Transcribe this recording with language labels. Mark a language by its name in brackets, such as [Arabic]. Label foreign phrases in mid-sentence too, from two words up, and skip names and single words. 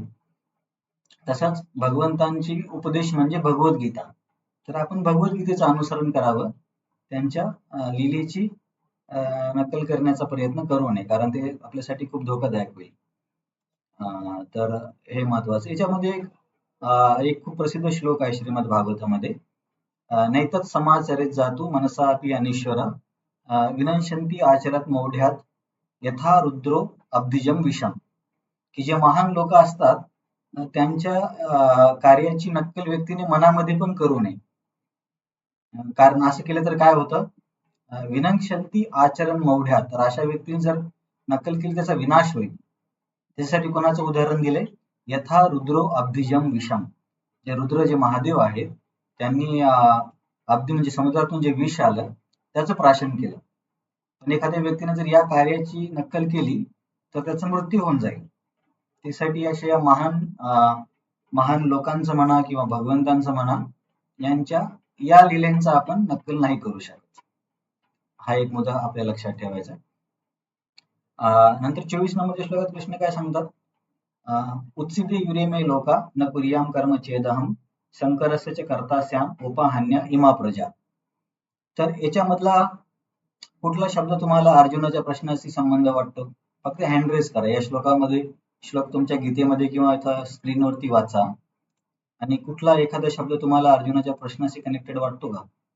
[Marathi] तसाच भगवंतांची उपदेश म्हणजे भगवद्गीता, तर आपण भगवद्गीतेचं अनुसरण करावं, त्यांच्या लीलेची नक्कल करण्याचा प्रयत्न करू नये, कारण ते आपल्यासाठी खूप धोकादायक होईल. तर हे महत्वाचं. याच्यामध्ये एक खूप प्रसिद्ध श्लोक आहे श्रीमद भागवतामध्ये, [Sanskrit] नैतत् समाचरित जातु मनसा अपि अनीश्वरा, विनश्यन्ति आचरत मौढ्यात यथा रुद्रो अब्धिजम विषम. [Marathi] की जे महान लोक असतात, त्यांच्या कार्याची नक्कल व्यक्तीने मनामध्ये पण करू नये. कारण असं केलं तर काय होतं, [Sanskrit] विनश्यन्ति आचरण मौढ्यात, [Marathi] तर अशा व्यक्तीने जर नक्कल केली त्याचा विनाश होईल. त्याच्यासाठी कोणाचं उदाहरण दिलंय, [Sanskrit] यथा रुद्रो अब्धिजम विषम. [Marathi] जे रुद्र, जे महादेव आहेत, त्यांनी अब्धी म्हणजे समुद्रातून जे विष आलं त्याचं प्राशन केलं. पण एखाद्या व्यक्तीने जर या कार्याची नक्कल केली तर त्याचा मृत्यू होऊन जाईल. त्यासाठी अशा या महान लोकांचं म्हणा किंवा भगवंतांचं म्हणा, यांच्या या लीलेंचा आपण नक्कल नाही करू शकत. हा एक मुद्दा आपल्या लक्षात ठेवायचा. नंतर 24 नंबरच्या श्लोकात कृष्ण काय सांगतात, [Sanskrit] उत्सिते युरे मे लोका न कुर्याम कर्म चेदहम शंकरस्य च कर्ता स्याम उपाहन्य इमा प्रजा. [Marathi] तर याच्यामधला कुठला शब्द तुम्हाला अर्जुनाच्या प्रश्नाशी संबंध वाटतो? फक्त [English] hand raise [Marathi] करा. या श्लोकामध्ये, श्लोक तुमच्या गीतेमध्ये किंवा इथं स्क्रीनवरती वाचा, आणि कुठला एखादा शब्द तुम्हाला अर्जुनाच्या प्रश्नाशी कनेक्टेड वाटतो का?